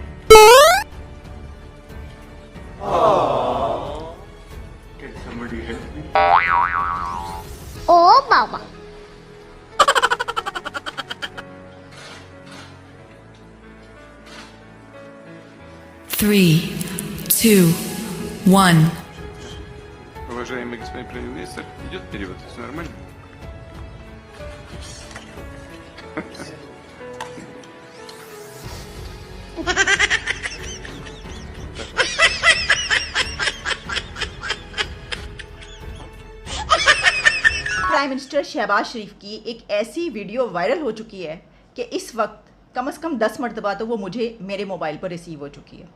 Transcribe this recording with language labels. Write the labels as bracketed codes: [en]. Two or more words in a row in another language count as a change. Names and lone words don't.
[hi] ओ बाबा [ru] 3, 2, 1. Уважаемый господин премьер-министр, идет перевод, все нормально? [en] prime minister [hi] शहबाज शरीफ की एक ऐसी वीडियो वायरल हो चुकी है कि इस वक्त कम से कम 10 मरतबा तो वो मुझे मेरे मोबाइल पर रिसीव हो चुकी है।